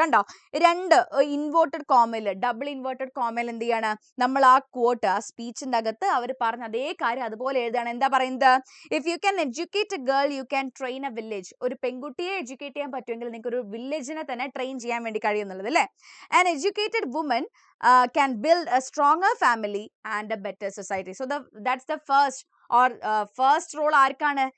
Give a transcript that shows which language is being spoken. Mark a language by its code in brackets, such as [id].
[ml] കണ്ടോ, രണ്ട് inverted കോമയിൽ, double inverted കോമയിൽ എന്ത് ചെയ്യാണ്, നമ്മൾ ആ കോട്ട് ആ സ്പീച്ചിൻ്റെ അകത്ത് അവർ പറഞ്ഞ അതേ കാര്യം അതുപോലെ എഴുതാണ്. എന്താ പറയുന്നത്? [en] If you can educate a girl you can train a village. [ml] ഒരു പെൺകുട്ടിയെ എഡ്യൂക്കേറ്റ് ചെയ്യാൻ പറ്റുമെങ്കിൽ നിങ്ങൾക്ക് ഒരു വില്ലേജിനെ തന്നെ ട്രെയിൻ ചെയ്യാൻ വേണ്ടി കഴിയുന്നുള്ളത് അല്ലേ. [en] An educated woman can build a stronger family and a better society. So that's the first role [ml] ആർക്കാണ്?